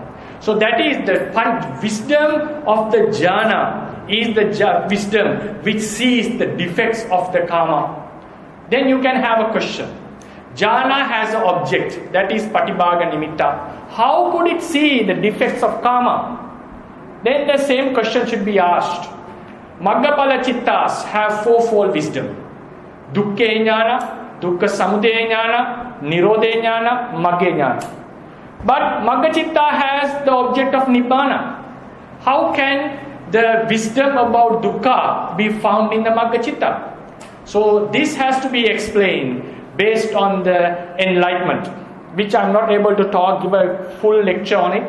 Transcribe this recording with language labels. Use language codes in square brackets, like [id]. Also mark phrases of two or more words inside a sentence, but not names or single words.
[en] So that is the wisdom of the jhana is the wisdom which sees the defects of the karma. Then you can have a question. Jhana has an object, that is [pi] patibhaga nimitta. [en] How could it see the defects of karma? Then the same question should be asked. [pi] Maggapala chittas [en] have fourfold wisdom. [pi] Dukkhe jnana, dukkha samudaya jnana, nirodhe jnana, magge jnana. [en] But [pi] Magga Chitta [en] has the object of Nibbana. How can the wisdom about dukkha be found in the [pi] Magga Chitta? [en] So this has to be explained based on the enlightenment, which I am not able to give a full lecture on it.